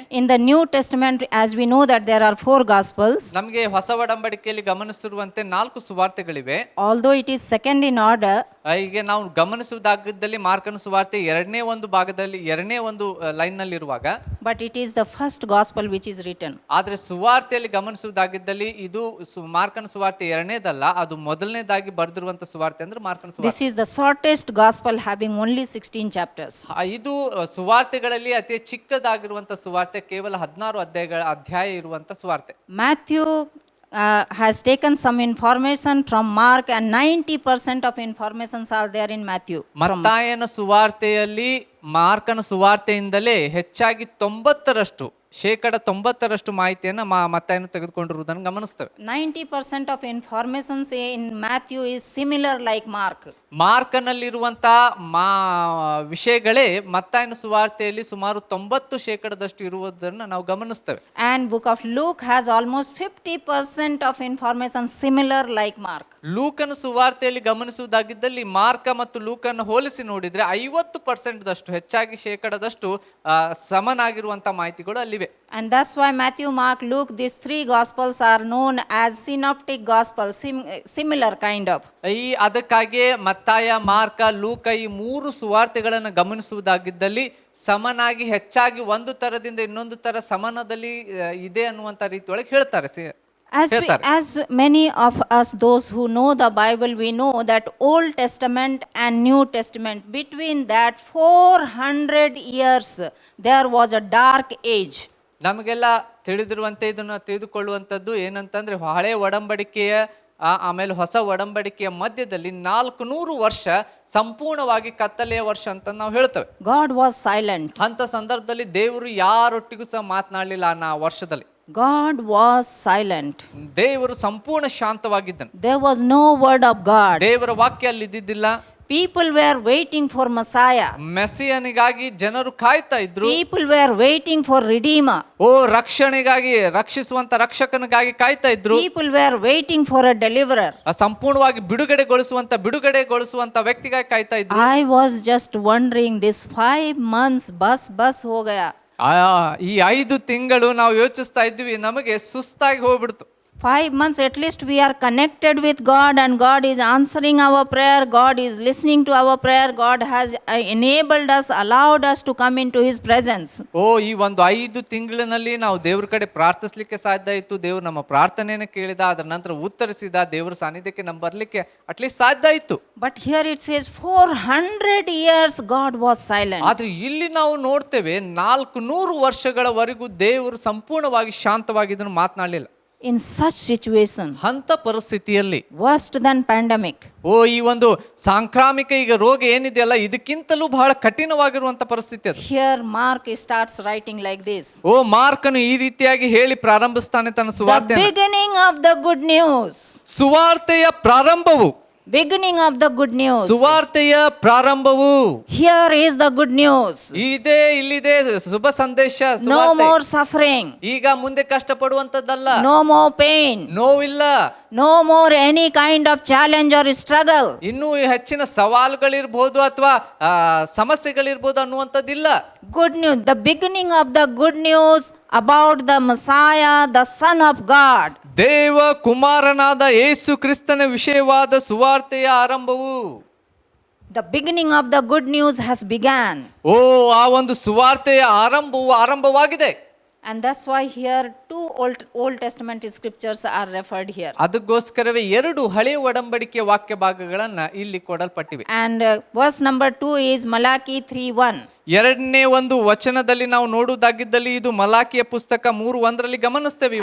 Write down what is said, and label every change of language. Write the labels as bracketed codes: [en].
[en] in the New Testament, as we know that there are 4 Gospels, [kn] ನಮಗೆ ಹೊಸ ಒಡಂಬಡಿಕೆಯಲ್ಲಿ ಗಮನಿಸಿರುವಂತೆ 4 ಸುವಾರ್ತೆಗಳಿವೆ. [en] although it is second in order, [kn] ಹೀಗೆ ನಾವು ಗಮನಿಸುವುದಾಗಿದ್ದಲ್ಲಿ ಮಾರ್ಕನ ಸುವಾರ್ತೆ 2ನೇ ಒಂದು ಭಾಗದಲ್ಲಿ 2ನೇ ಒಂದು ಲೈನ್ ನಲ್ಲಿ ಇರುವಾಗ, [en] but it is the first Gospel which is written. [kn] ಆದ್ರೆ ಸುವಾರ್ತೆಯಲ್ಲಿ ಗಮನಿಸುವುದಾಗಿದ್ದಲ್ಲಿ ಇದು ಮಾರ್ಕನ ಸುವಾರ್ತೆ 2ನೇದಲ್ಲ, ಅದು ಮೊದಲನೇದಾಗಿ ಬರೆದಿರುವಂತ ಸುವಾರ್ತೆ ಅಂದ್ರೆ ಮಾರ್ಕನ ಸುವಾರ್ತೆ. [en] This is the shortest Gospel having only 16 chapters. [kn] ಇದು ಸುವಾರ್ತೆಗಳಲ್ಲಿ ಅತಿ ಚಿಕ್ಕದಾಗಿರುವಂತ ಸುವಾರ್ತೆ, ಕೇವಲ 16 ಅಧ್ಯಾಯ ಇರುವಂತ ಸುವಾರ್ತೆ. [en] Matthew has taken some information from Mark, and 90% of informations are there in Matthew. [kn] ಮತ್ತಾಯನ ಸುವಾರ್ತೆಯಲ್ಲಿ ಮಾರ್ಕನ ಸುವಾರ್ತೆಯಿಂದಲೇ ಹೆಚ್ಚಾಗಿ 90% ಮಾಹಿತಿಯನ್ನು ಮತ್ತಾಯನು ತೆಗೆದುಕೊಂಡಿರುವುದನ್ನು ಗಮನಿಸ್ತೇವೆ. [en] 90% of information in Matthew is similar like Mark. [kn] ಮಾರ್ಕನಲ್ಲಿರುವಂತಹ ವಿಷಯಗಳೇ ಮತ್ತಾಯನ ಸುವಾರ್ತೆಯಲ್ಲಿ ಸುಮಾರು 90% ಇರುವುದನ್ನು ನಾವು ಗಮನಿಸ್ತೇವೆ. [en] And book of Luke has almost 50% of information similar like Mark. [kn] ಲೂಕನ ಸುವಾರ್ತೆಯಲ್ಲಿ ಗಮನಿಸುವುದಾಗಿದ್ದಲ್ಲಿ mark ಮತ್ತು ಲೂಕನ್ನು ಹೋಲಿಸಿ ನೋಡಿದ್ರೆ 50% ಹೆಚ್ಚಾಗಿ ಶೇಕಡದಷ್ಟು ಸಮನಾಗಿರುವಂತಹ ಮಾಹಿತಿಗಳು ಅಲ್ಲಿವೆ. [en] And that's why Matthew, Mark, Luke, these 3 Gospels are known as synoptic Gospels, similar kind of. [kn] ಅದಕ್ಕಾಗಿ ಮತ್ತಾಯ, ಮಾರ್ಕ, ಲೂಕ ಈ 3 ಸುವಾರ್ತೆಗಳನ್ನು ಗಮನಿಸುವುದಾಗಿದ್ದಲ್ಲಿ ಸಮನಾಗಿ ಹೆಚ್ಚಾಗಿ ಒಂದು ತರದಿಂದ ಇನ್ನೊಂದು ತರ ಸಮಾನದಲ್ಲಿ ಇದೆ ಅನ್ನುವಂತ ರೀತಿಯೊಳಗೆ ಹೇಳ್ತಾರೆ. [en] As many of us, those who know the Bible, we know that Old Testament and New Testament, between that 400 years, there was a dark age. [kn] ನಮಗೆಲ್ಲ ತಿಳಿದಿರುವಂತೆ ಇದನ್ನು ತಿಳಿದುಕೊಳ್ಳುವಂಥದ್ದು ಏನಂತಂದ್ರೆ, ಹಳೆ ಒಡಂಬಡಿಕೆಯ ಆಮೇಲೆ ಹೊಸ ಒಡಂಬಡಿಕೆಯ ಮಧ್ಯದಲ್ಲಿ 400 ವರ್ಷ ಸಂಪೂರ್ಣವಾಗಿ ಕತ್ತಲೆಯ ವರ್ಷ ಅಂತ ನಾವು ಹೇಳ್ತೇವೆ. [en] God was silent. [kn] ಅಂತ ಸಂದರ್ಭದಲ್ಲಿ ದೇವರು ಯಾರೊಟ್ಟಿಗೂ ಸಹ ಮಾತನಾಡಲಿಲ್ಲ ಆ ವರ್ಷದಲ್ಲಿ. [en] God was silent. [kn] ದೇವರು ಸಂಪೂರ್ಣ ಶಾಂತವಾಗಿದ್ದನು. [en] There was no word of God. [kn] ದೇವರ ವಾಕ್ಯ ಅಲ್ಲಿ ಇದ್ದಿದ್ದಿಲ್ಲ. [en] People were waiting for Messiah. [kn] ಮೆಸ್ಸಿಯನಿಗಾಗಿ ಜನರು ಕಾಯ್ತಾ ಇದ್ರು. [en] People were waiting for Redeemer. [kn] ಓ ರಕ್ಷಣೆಗಾಗಿ, ರಕ್ಷಿಸುವಂತ ರಕ್ಷಕನಿಗಾಗಿ ಕಾಯ್ತಾ ಇದ್ರು. [en] People were waiting for a deliverer. [kn] ಸಂಪೂರ್ಣವಾಗಿ ಬಿಡುಗಡೆಗೊಳಿಸುವಂತ ವ್ಯಕ್ತಿಗಾಗಿ ಕಾಯ್ತಾ ಇದ್ರು. [en] I was just wondering, this 5 months [hi] bus ho gaya. [kn] ಈ 5 ತಿಂಗಳು ನಾವು ಯೋಚಿಸ್ತಾ ಇದ್ವಿ, ನಮಗೆ ಸುಸ್ತಾಗಿ ಹೋಗ್ಬಿಡ್ತು. [en] 5 months at least we are connected with God and God is answering our prayer. God is listening to our prayer. God has enabled us, allowed us to come into His presence. [kn] ಓ ಈ ಒಂದು 5 ತಿಂಗಳಿನಲ್ಲಿ ನಾವು ದೇವ್ರ ಕಡೆ ಪ್ರಾರ್ಥಿಸ್ಲಿಕ್ಕೆ ಸಾಧ್ಯ ಇತ್ತು. ದೇವ್ರು ನಮ್ಮ ಪ್ರಾರ್ಥನೆಯನ್ನು ಕೇಳಿದ, ಅದರ ನಂತರ ಉತ್ತರಿಸಿದ, ದೇವ್ರ ಸಾನ್ನಿಧ್ಯಕ್ಕೆ ನಮ್ಮ ಬರ್ಲಿಕ್ಕೆ ಅಟ್ಲೀಸ್ಟ್ ಸಾಧ್ಯ ಇತ್ತು. [en] But here it says 400 years God was silent. [kn] ಆದ್ರೆ ಇಲ್ಲಿ ನಾವು ನೋಡ್ತೇವೆ 400 ವರ್ಷಗಳವರೆಗೂ ದೇವರು ಸಂಪೂರ್ಣವಾಗಿ ಶಾಂತವಾಗಿದ್ದನ್ನು ಮಾತನಾಡಲಿಲ್ಲ. [en] In such situation, [kn] ಅಂತ ಪರಿಸ್ಥಿತಿಯಲ್ಲಿ, [en] worse than pandemic, [kn] ಓ ಈ ಒಂದು ಸಾಂಕ್ರಾಮಿಕ ಈಗ ರೋಗ ಏನಿದೆಯಲ್ಲ, ಇದಕ್ಕಿಂತಲೂ ಬಹಳ ಕಠಿಣವಾಗಿರುವಂತ ಪರಿಸ್ಥಿತಿ ಅದು. [en] here Mark starts writing like this. [kn] ಓ ಮಾರ್ಕನು ಈ ರೀತಿಯಾಗಿ ಹೇಳಿ ಪ್ರಾರಂಭಿಸ್ತಾನೆ ತನ್ನ [en] The [kn] ಸುವಾರ್ತೆ. [en] beginning of the good news. [kn] ಸುವಾರ್ತೆಯ ಪ್ರಾರಂಭವು, [en] Beginning of the good news. [kn] ಸುವಾರ್ತೆಯ ಪ್ರಾರಂಭವು. [en] Here is the good news. [kn] ಇಲ್ಲಿದೆ ಶುಭ ಸಂದೇಶ. [en] No [kn] ಸುವಾರ್ತೆ. [en] more suffering. [kn] ಈಗ ಮುಂದೆ ಕಷ್ಟಪಡುವಂತದ್ದಲ್ಲ, [en] No more pain. [kn] ನೋವಿಲ್ಲ, [en] No more any kind of challenge or struggle. [kn] ಇನ್ನೂ ಹೆಚ್ಚಿನ ಸವಾಲುಗಳಿರ್ಬೋದು ಅಥವಾ ಸಮಸ್ಯೆಗಳಿರ್ಬೋದು ಅನ್ನುವಂಥದ್ದಿಲ್ಲ. [en] Good news. The beginning of the good news about the Messiah, the Son of God. [kn] ದೇವ ಕುಮಾರನಾದ ಯೇಸು ಕ್ರಿಸ್ತನ ವಿಷಯವಾದ ಸುವಾರ್ತೆಯ ಆರಂಭವು. [en] The beginning of the good news has begun. [kn] ಓ ಆ ಒಂದು ಸುವಾರ್ತೆಯ ಆರಂಭವಾಗಿದೆ. [en] And that's why here 2 Old Testament scriptures are referred here. [kn] ಅದಕ್ಕೋಸ್ಕರವೇ 2 ಹಳೆಯ ಒಡಂಬಡಿಕೆಯ ವಾಕ್ಯ ಭಾಗಗಳನ್ನ ಇಲ್ಲಿ ಕೊಡಲ್ಪಟ್ಟಿವೆ. [en] And verse number 2 is Malachi 3:1. [kn] ಎರಡನೇ ಒಂದು ವಚನದಲ್ಲಿ ನಾವು ನೋಡುವುದಾಗಿದ್ದಲ್ಲಿ ಇದು ಮಲಾಕಿಯ ಪುಸ್ತಕ 3:1 ಗಮನಿಸ್ತೇವೆ ಈ